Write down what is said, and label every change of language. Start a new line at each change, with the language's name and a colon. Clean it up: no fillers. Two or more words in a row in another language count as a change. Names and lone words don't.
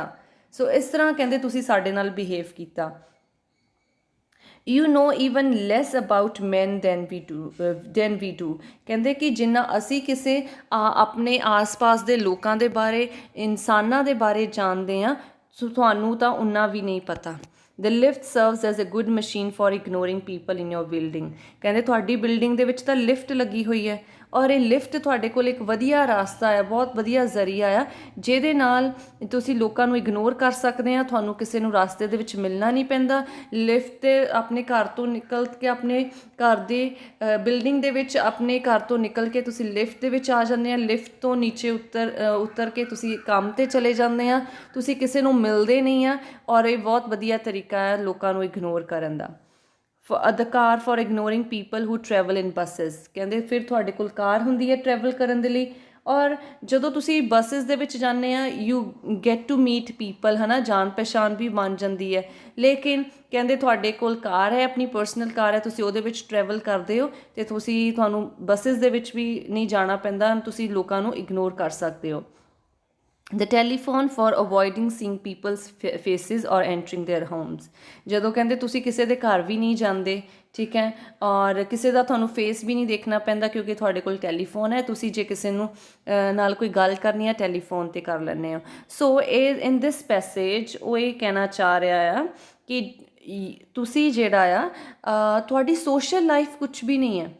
Punjabi: ਸੋ ਇਸ ਤਰ੍ਹਾਂ ਕਹਿੰਦੇ ਤੁਸੀਂ ਸਾਡੇ ਨਾਲ ਬਿਹੇਵ ਕੀਤਾ।
English: You know even less about man than we do.
Punjabi: ਕਹਿੰਦੇ ਕਿ ਜਿੰਨਾ ਅਸੀਂ ਕਿਸੇ ਆਪਣੇ ਆਸ-ਪਾਸ ਦੇ ਲੋਕਾਂ ਦੇ ਬਾਰੇ, ਇਨਸਾਨਾਂ ਦੇ ਬਾਰੇ ਜਾਣਦੇ ਹਾਂ, ਸੋ ਤੁਹਾਨੂੰ ਤਾਂ ਉਨਾ ਵੀ ਨਹੀਂ ਪਤਾ।
English: The lift serves as a good machine for ignoring people in your building।
Punjabi: ਕਹਿੰਦੇ ਤੁਹਾਡੀ ਬਿਲਡਿੰਗ ਦੇ ਵਿੱਚ ਤਾਂ ਲਿਫਟ ਲੱਗੀ ਹੋਈ ਹੈ, ਔਰ ਇਹ ਲਿਫਟ ਤੁਹਾਡੇ ਕੋਲ ਇੱਕ ਵਧੀਆ ਰਾਸਤਾ ਹੈ, ਬਹੁਤ ਵਧੀਆ ਜ਼ਰੀਆ ਆ ਜਿਹਦੇ ਨਾਲ ਤੁਸੀਂ ਲੋਕਾਂ ਨੂੰ ਇਗਨੋਰ ਕਰ ਸਕਦੇ ਆ, ਤੁਹਾਨੂੰ ਕਿਸੇ ਨੂੰ ਰਾਸਤੇ ਦੇ ਵਿੱਚ ਮਿਲਣਾ ਨਹੀਂ ਪੈਂਦਾ। ਲਿਫਟ 'ਤੇ ਆਪਣੇ ਘਰ ਤੋਂ ਨਿਕਲ ਕੇ, ਆਪਣੇ ਘਰ ਦੇ ਬਿਲਡਿੰਗ ਦੇ ਵਿੱਚ ਆਪਣੇ ਘਰ ਤੋਂ ਨਿਕਲ ਕੇ ਤੁਸੀਂ ਲਿਫਟ ਦੇ ਵਿੱਚ ਆ ਜਾਂਦੇ ਆ, ਲਿਫਟ ਤੋਂ ਨੀਚੇ ਉਤਰ ਕੇ ਤੁਸੀਂ ਕੰਮ 'ਤੇ ਚਲੇ ਜਾਂਦੇ ਆ, ਤੁਸੀਂ ਕਿਸੇ ਨੂੰ ਮਿਲਦੇ ਨਹੀਂ ਆ, ਔਰ ਇਹ ਬਹੁਤ ਵਧੀਆ ਤਰੀਕਾ ਹੈ ਲੋਕਾਂ ਨੂੰ ਇਗਨੋਰ ਕਰਨ ਦਾ।
English: the car for ignoring people who travel in buses।
Punjabi: ਕਹਿੰਦੇ ਫਿਰ ਤੁਹਾਡੇ ਕੋਲ ਕਾਰ ਹੁੰਦੀ ਹੈ ਟਰੈਵਲ ਕਰਨ ਦੇ ਲਈ, ਔਰ ਜਦੋਂ ਤੁਸੀਂ ਬੱਸਿਸ ਦੇ ਵਿੱਚ ਜਾਂਦੇ ਆ
English: you get to meet people,
Punjabi: ਹੈ ਨਾ, ਜਾਣ ਪਛਾਣ ਵੀ ਬਣ ਜਾਂਦੀ ਹੈ। ਲੇਕਿਨ ਕਹਿੰਦੇ ਤੁਹਾਡੇ ਕੋਲ ਕਾਰ ਹੈ, ਆਪਣੀ
English: personal car
Punjabi: ਹੈ, ਤੁਸੀਂ ਉਹਦੇ ਵਿੱਚ ਟਰੈਵਲ ਕਰਦੇ ਹੋ ਅਤੇ ਤੁਹਾਨੂੰ ਬੱਸਿਸ ਦੇ ਵਿੱਚ ਵੀ ਨਹੀਂ ਜਾਣਾ ਪੈਂਦਾ, ਤੁਸੀਂ ਲੋਕਾਂ ਨੂੰ ਇਗਨੋਰ ਕਰ ਸਕਦੇ ਹੋ।
English: The telephone for avoiding seeing people's faces or entering their homes।
Punjabi: ਜਦੋਂ ਕਹਿੰਦੇ ਤੁਸੀਂ ਕਿਸੇ ਦੇ ਘਰ ਵੀ ਨਹੀਂ ਜਾਂਦੇ, ਠੀਕ ਹੈ, ਔਰ ਕਿਸੇ ਦਾ ਤੁਹਾਨੂੰ ਫੇਸ ਵੀ ਨਹੀਂ ਦੇਖਣਾ ਪੈਂਦਾ ਕਿਉਂਕਿ ਤੁਹਾਡੇ ਕੋਲ ਟੈਲੀਫੋਨ ਹੈ, ਤੁਸੀਂ ਜੇ ਕਿਸੇ ਨੂੰ ਨਾਲ ਕੋਈ ਗੱਲ ਕਰਨੀ ਹੈ ਟੈਲੀਫੋਨ 'ਤੇ ਕਰ ਲੈਂਦੇ ਹੋ। ਸੋ ਇਹ
English: in this passage
Punjabi: ਉਹ ਇਹ ਕਹਿਣਾ ਚਾਹ ਰਿਹਾ ਆ ਕਿ ਤੁਸੀਂ ਜਿਹੜਾ ਆ ਤੁਹਾਡੀ
English: social life
Punjabi: ਕੁਛ ਵੀ ਨਹੀਂ ਹੈ।